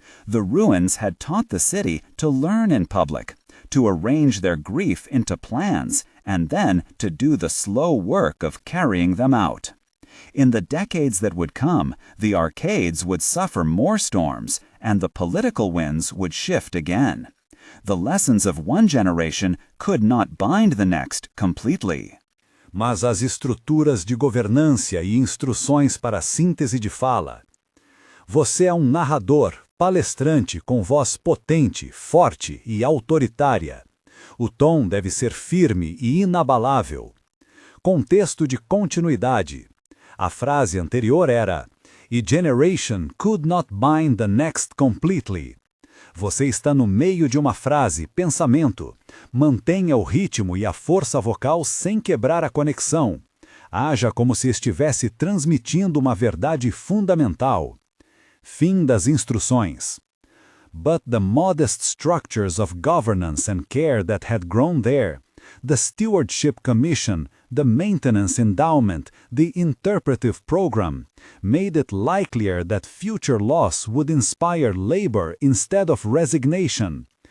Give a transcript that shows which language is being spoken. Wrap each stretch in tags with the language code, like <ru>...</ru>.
<en>The ruins had taught the city to learn in public, to arrange their grief into plans, and then to do the slow work of carrying them out. In the decades that would come, the arcades would suffer more storms, and the political winds would shift again. The lessons of one generation could not bind the next completely.</en> <pt>Mas as estruturas de governância e instruções para a síntese de fala. Você é um narrador, palestrante com voz potente, forte e autoritária. O tom deve ser firme e inabalável. Contexto de continuidade. A frase anterior era</pt> <en>"A generation could not bind the next completely".</en> <pt>Você está no meio de uma frase, pensamento. Mantenha o ritmo e a força vocal sem quebrar a conexão. Haja como se estivesse transmitindo uma verdade fundamental. Fim das instruções.</pt> <en>But the modest structures of governance and care that had grown there, the Stewardship Commission, the Maintenance Endowment, the Interpretive Program, made it likelier that future loss would inspire labor instead of resignation.</en>